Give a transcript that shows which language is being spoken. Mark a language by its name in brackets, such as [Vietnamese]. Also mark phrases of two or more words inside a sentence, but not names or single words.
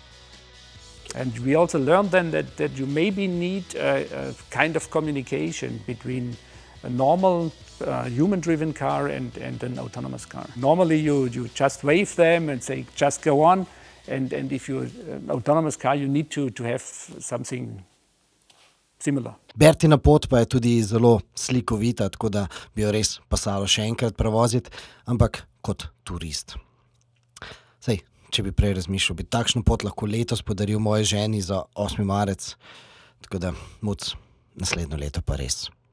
[English] And we also learned then that you maybe need a kind of communication between a normal human-driven car and an autonomous car. Normally you just wave them and say, just go on. And if you're an autonomous car, you need to have something similar. [Slovenian] Bertina pot pa je tudi zelo slikovita, tako da bi jo res pasalo še enkrat prevoziti, ampak kot turist. Sej, če bi prej razmišljal, bi takšno pot lahko letos podaril moje ženi za 8. marec. Tako da, muc, naslednjo leto pa res.